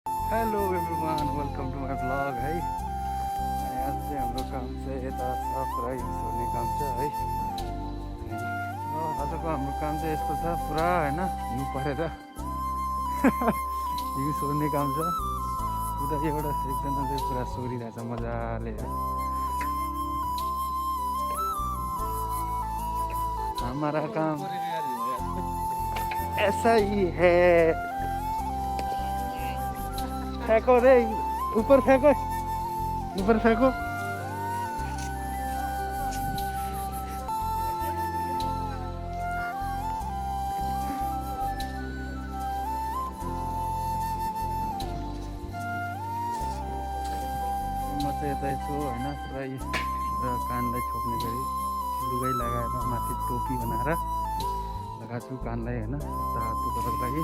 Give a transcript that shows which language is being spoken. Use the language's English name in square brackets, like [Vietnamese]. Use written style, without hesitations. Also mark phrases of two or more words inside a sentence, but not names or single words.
[English] hello everyone welcome to my vlog [Nepali] है। अनि आज चाहिँ हाम्रो काम चाहिँ यता छ पुरा हिल्स हुने काम छ है। आजको हाम्रो काम चाहिँ यस्तो छ पुरा होइन हिउँ परेर हिउँ सोर्ने काम छ। उता एउटा एकजना चाहिँ पुरा सोरिरहेछ मजाले है। [Hindi] हमारा काम ऐसा ही है। फेंको रे ऊपर फेंको ऊपर फेंको। [Nepali] म चाहिँ यतै छु होइन पुरा कानलाई छोप्ने गरी लुगाई लगाएर माथि टोपी बनाएर लगाएको छु कानलाई होइन तातो गर्नको लागि।